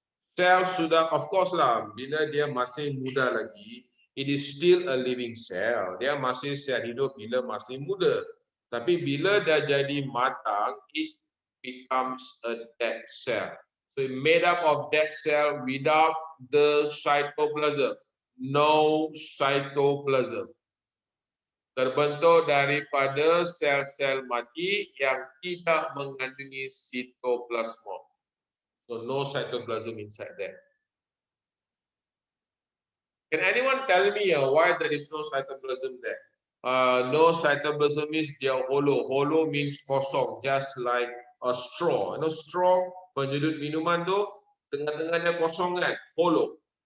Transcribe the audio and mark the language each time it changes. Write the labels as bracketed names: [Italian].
[Malay] Sel sudah, [English] of course [Malay] lah, bila dia masih muda lagi, [English] it is still a living cell. [Malay] Dia masih sel hidup bila masih muda. Tapi bila dah jadi matang, [English] it becomes a dead cell. So made up of dead cell without the cytoplasm. No cytoplasm. [Malay] Terbentuk daripada sel-sel mati yang tidak mengandungi sitoplasma. [English] So no cytoplasm inside there. Can anyone tell me why there is no cytoplasm there? No cytoplasm means they are hollow. Hollow means [Malay] kosong, [English] just like a straw. You know straw, [Malay] penyedut minuman tu, tengah-tengahnya kosong kan, hollow.